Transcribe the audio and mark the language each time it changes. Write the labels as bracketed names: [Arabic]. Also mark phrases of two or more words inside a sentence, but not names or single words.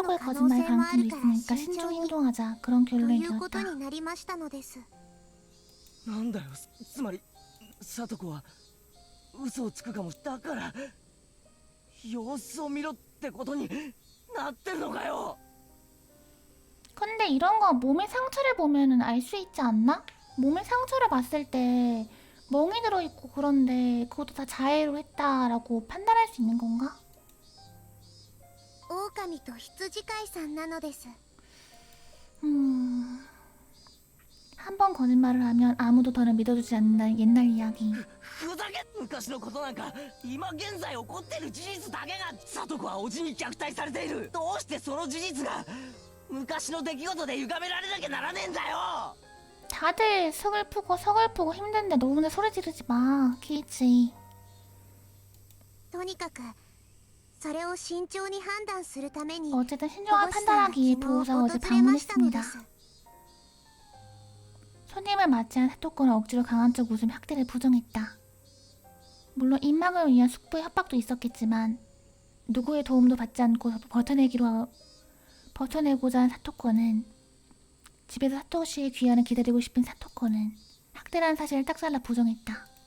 [Korean] 사토코의 [Japanese] の可能 [Korean] 거짓말 [Japanese] 性もあ [Korean] 가능성이 [Japanese] るから [Korean] 있으니까 [Japanese] 慎 [Korean] 신중히 [Japanese] 重に [Korean] 행동하자 그런 [Japanese] と [Korean] 결론이 [Japanese] いうこと [Korean] 되었다. [Japanese] になりましたのです。なんだよ、つまり聡子は嘘をつくかも。だから様子を見ろってことに。なってるのかよ。 [Korean] 근데 이런 거 몸의 상처를 보면은 알 수 있지 않나? 몸의 상처를 봤을 때 멍이 들어있고 그런데 그것도 다 자해로 했다라고 판단할 수 있는 건가? [Japanese] 狼と羊飼いさんなのです。 [Korean] 한 번 거짓말을 하면 아무도 더는 믿어주지 않는다는 옛날 이야기. [Japanese] ふざけ昔のことなんか今現在起こってる事実だけが聡子は叔父に虐待されている。どうしてその事実が昔の出来事で歪められなきゃならねえんだよ。 [Korean] 다들 서글프고 힘든데 너 혼자 소리 지르지 마, 키이치. [Japanese] とにかくそれを慎重に判断するために [Korean] 어쨌든 [Japanese] 保 [Korean] 신중한 [Japanese] 護士さんが [Korean] 판단하기 위해 [Japanese] 昨日 [Korean] 보호자가 [Japanese] 訪 [Korean] 어제 [Japanese] れましたので [Korean] 방문했습니다. [Japanese] す。 [Korean] 손님을 맞이한 사토코는 억지로 강한 척 웃으며 학대를 부정했다. 물론 입막을 위한 숙부의 협박도 있었겠지만 누구의 도움도 받지 않고 버텨내고자 한 사토코는 집에서 사토시의 귀환을 기다리고 싶은 사토코는 학대라는 사실을 딱잘라 부정했다.